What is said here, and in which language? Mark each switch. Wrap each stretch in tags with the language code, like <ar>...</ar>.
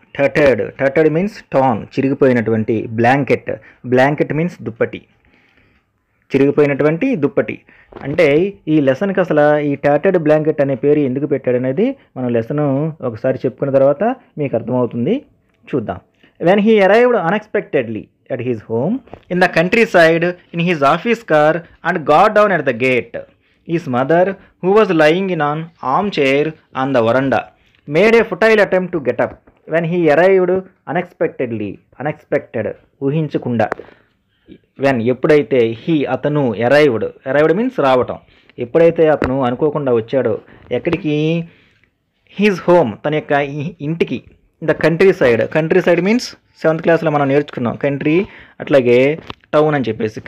<en>tattered means torn,</en> <te>చిరిగిపోయినటువంటి.</te> <en>blanket means</en> <te>దుప్పటి, చిరిగిపోయినటువంటి దుప్పటి. అంటే ఈ లెసన్కి అసలు ఈ టాటెడ్ బ్లాంకెట్ అనే పేరు ఎందుకు పెట్టాడు అనేది మనం లెసన్ ఒకసారి చెప్పుకున్న తర్వాత మీకు అర్థమవుతుంది. చూద్దాం.</te> <en>When he arrived unexpectedly at his home in the countryside in his office car and got down at the gate. His mother, who was lying in an armchair on the veranda, made a futile attempt to get up. When he arrived unexpectedly, unexpected,</en> <te>ఊహించకుండా,</te> <en>when</en> <te>ఎప్పుడైతే అతను</te> <en>arrived means</en> <te>రావటం, ఎప్పుడైతే అతను అనుకోకుండా వచ్చాడో ఎక్కడికి,</te> <en>his home</en> <te>తన యొక్క ఇంటికి,</te> <en>the countryside means</en> <te>7th క్లాస్లో మనం నేర్చుకున్నాం కంట్రీ, అట్లాగే టౌన్ అని చెప్పేసి.</te>